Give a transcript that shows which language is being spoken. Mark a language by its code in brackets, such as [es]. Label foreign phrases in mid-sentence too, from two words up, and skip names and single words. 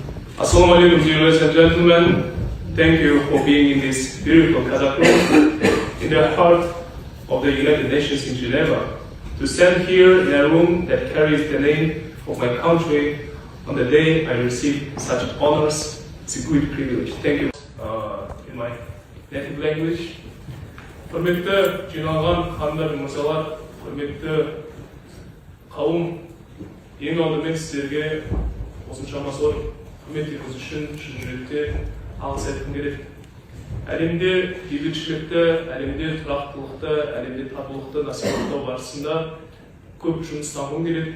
[en] Assalamu alaikum, ladies and gentlemen. Thank you for being in this beautiful Kazakh room, in the heart of the United Nations in Geneva, to stand here in a room that carries the name of my country on the day I received such honors. It's a great privilege. Thank you. In my native language. [kk] Құрметті жиналған хандар мен мырзалар, құрметті қауым, ең алдымен сіздерге осыншама зор құрметіңіз үшін шын жүректен алғыс айтқым келеді. Әлемде бейбітшілікті, әлемде тұрақтылықты, әлемде татулықты насихаттау барысында көп жұмыстанғым келеді.